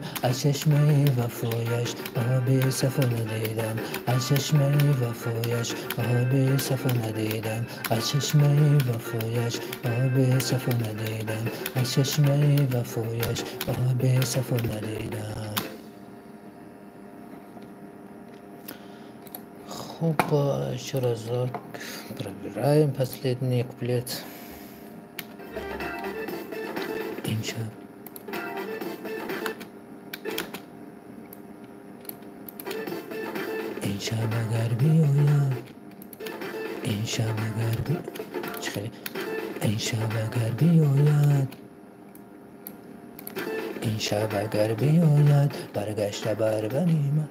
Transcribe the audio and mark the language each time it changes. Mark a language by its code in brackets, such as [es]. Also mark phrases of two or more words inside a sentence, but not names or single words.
[tg] از چشمه وفایش آب صفا ندیدم، از چشمه وفایش آب صفا ندیدم. از چشمه وفایش آب صفا ندیدم، از چشمه وفایش آب صفا ندیدم. [ru] خب еще разок пробираем последний куплет. [tg] امشب امشب اگر بیاید، امشب اگر امشب اگر بیاید، امشب اگر بیاید برگشته بر بنی من.